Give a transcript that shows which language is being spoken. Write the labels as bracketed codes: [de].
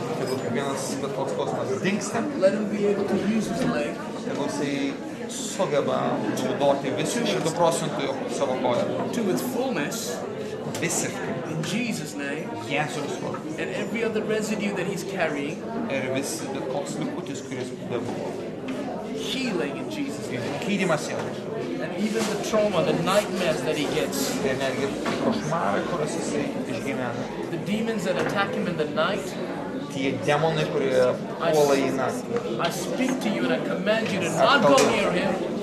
[lt] Tegul kiekvienas bet koks skausmas dingsta, [en] Let him be able to use his leg [lt] tegul jisai sugeba naudoti visi 100% savo koją. [en] to its fullness [lt] Visiškai. [en] in Jesus' name. [lt] Jėzus vardu. [en] And every other residue that he's carrying, [lt] Ir vis bet koks likutis, kuris bebuvo. [en] healing in Jesus' name. [lt] Gydymas Jėzus. [en] And even the trauma, the nightmares that he gets, [lt] Ir netgi košmarai, kuriuos jisai išgyvena. [en] the demons that attack him in the night, [lt] Tie demonai, kurie puola į naktį. [en] I speak to you and I command you to not go near him.